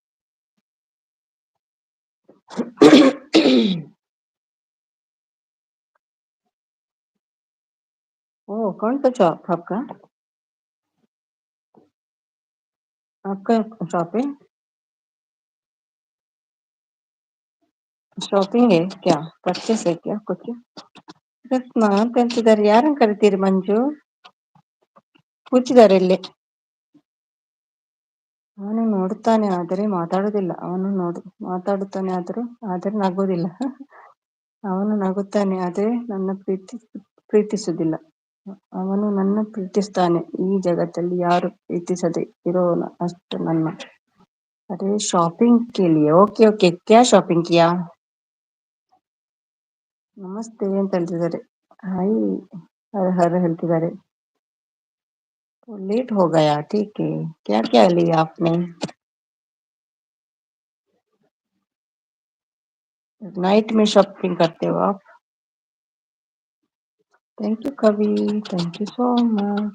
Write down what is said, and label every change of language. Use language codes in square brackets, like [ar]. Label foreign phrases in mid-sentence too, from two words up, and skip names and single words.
[hi] ओ कौन सा शॉप आपका. आपका शॉप है. शॉपिंग है क्या. परचेस है क्या कुछ. [kn] ಕೃಷ್ಣ ಅಂತ ಹೇಳ್ತಿದ್ದಾರೆ. ಯಾರನ್ನ ಕರಿತೀರಿ ಮಂಜು. ಕೂತಿದ್ದಾರೆ ಇಲ್ಲಿ. ಅವನು ನೋಡುತ್ತಾನೆ ಆದರೆ ಮಾತಾಡುವುದಿಲ್ಲ. ಅವನು ಮಾತಾಡುತ್ತಾನೆ ಆದರೆ ನಗುವುದಿಲ್ಲ. ಅವನು ನಗುತ್ತಾನೆ ಆದರೆ ಪ್ರೀತಿಸುವುದಿಲ್ಲ. ಅವನು ನನ್ನ ಪ್ರೀತಿಸ್ತಾನೆ. ಈ ಜಗತ್ತಲ್ಲಿ ಯಾರು ಪ್ರೀತಿಸದೆ ಇರೋನ ಅಷ್ಟು ನನ್ನ. [hi] ಅರೆ शॉपिंग के लिए. [en] okay okay [hi] क्या शॉपिंग किया. ನಮಸ್ತೆ ಅಂತ ಹೇಳ್ತಿದ್ದಾರೆ. ಹಾಯ್ ಹರ ಹರ ಹೇಳ್ತಿದ್ದಾರೆ. लेट हो गया ठीक है. क्या क्या लिया आपने. नाइट में शॉपिंग करते हो आप. [en] Thank you Kavi. Thank you so much.